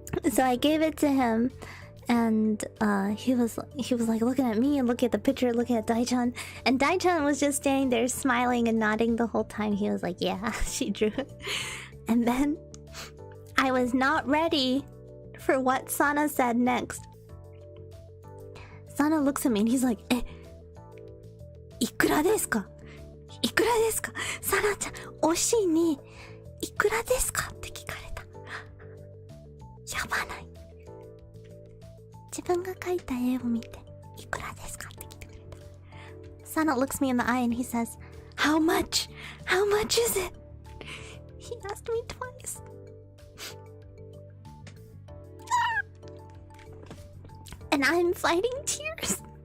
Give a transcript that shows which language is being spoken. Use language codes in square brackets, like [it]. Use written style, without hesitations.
[en] So I gave it to him, and he was like looking at me and looking at the picture, looking at Daichan, and Daichan was just standing there smiling and nodding the whole time. He was like, yeah, she drew it. And then I was not ready for what Sana said next. Sana looks at me and he's like, [ja] いくらですか? いくらですか? サナちゃん、推しにいくらですかって聞かれた。やばない。自分が描いた絵を見て、いくらですかって聞いてくれた。 [en] Sana looks me in the eye and he says, How much? How much is it? He asked me twice. And I'm fighting tears.